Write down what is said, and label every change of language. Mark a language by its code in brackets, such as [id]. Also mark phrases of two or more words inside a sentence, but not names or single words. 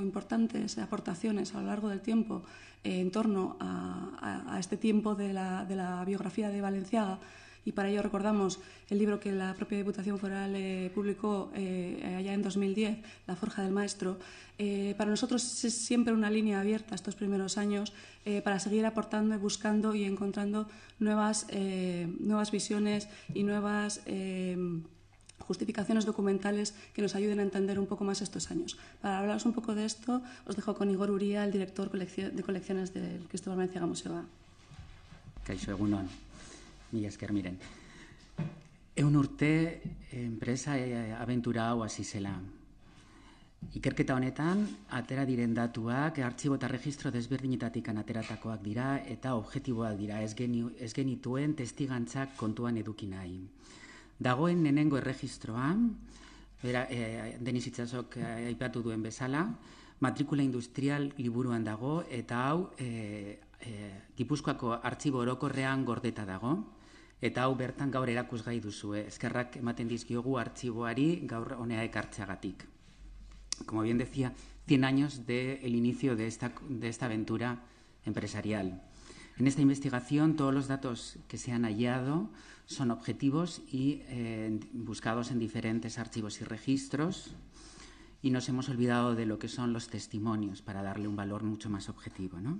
[es] importantes aportaciones a lo largo del tiempo en torno a este tiempo de la biografía de Balenciaga, y para ello recordamos el libro que la propia Diputación Foral publicó allá en 2010, La Forja del Maestro, para nosotros es siempre una línea abierta estos primeros años para seguir aportando y buscando y encontrando nuevas visiones y nuevas justificaciones documentales que nos ayuden a entender un poco más estos años. Para hablaros un poco de esto, os dejo con Igor Uría, el director de colecciones del Cristóbal Balenciaga Museoa. [eu] Kaixo, egunon, mila esker miren. Ehun urte enpresa abentura hau hasi zela. Ikerketa honetan, atera diren datuak, artxibo eta registro desberdinetatik ateratakoak dira eta objektiboak dira, ez genituen testigantzak kontuan eduki nahi. Dagoen lehenengo erregistroan, Denis Itsasok aipatu duen bezala, matrikula industrial liburuan dago eta hau Gipuzkoako artxibo orokorrean gordeta dago, eta hau bertan gaur erakusgai duzue. Eskerrak ematen dizkiogu artxiboari gaur honea ekartzeagatik. [es] Como bien decía, 100 años del inicio de esta aventura empresarial. En esta investigación, todos los datos que se han hallado son objetivos y buscados en diferentes archivos y registros, y nos hemos olvidado de lo que son los testimonios para darle un valor mucho más objetivo, ¿no?